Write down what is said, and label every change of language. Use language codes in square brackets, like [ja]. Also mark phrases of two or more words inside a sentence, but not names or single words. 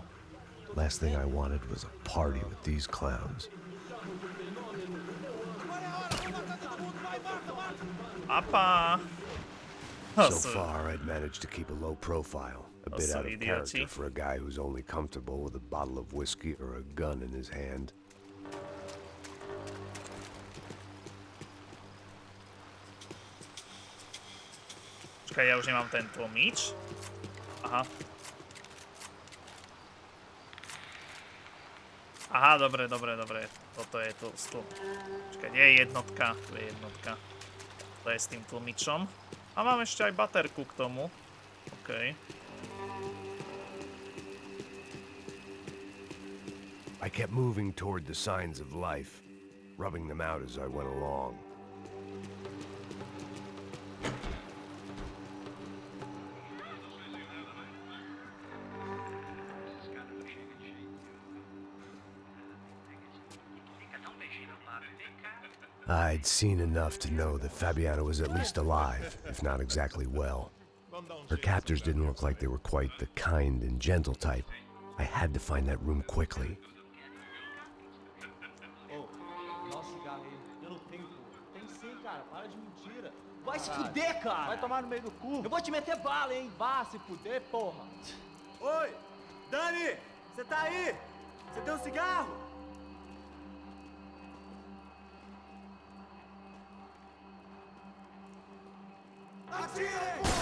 [en] Last thing I wanted was a party with these clowns. Papa! So far, I'd managed to keep a low profile. A bit out of idioti. character for a guy who's only comfortable with a bottle of whiskey or a gun in his hand. [sk] Čakaj, ja už nemám ten tlmič. Aha. Aha, dobre. Toto je to stĺp. Čakaj, kde je jednotka? Tu je jednotka. To je s tým tlmičom. A mám ešte aj baterku k tomu. OK. [en] I kept moving toward the signs of life, rubbing them out as I went along. I'd seen enough to know that Fabiana was at least alive, if not exactly well. Her captors didn't look like they were quite the kind and gentle type. I had to find that room quickly. [pt] Vai se fuder, cara! Vai tomar no meio do cu! Eu vou te meter bala, hein? Vá se fuder, porra! Oi! Dani! Você tá aí? Você tem um cigarro? Atire!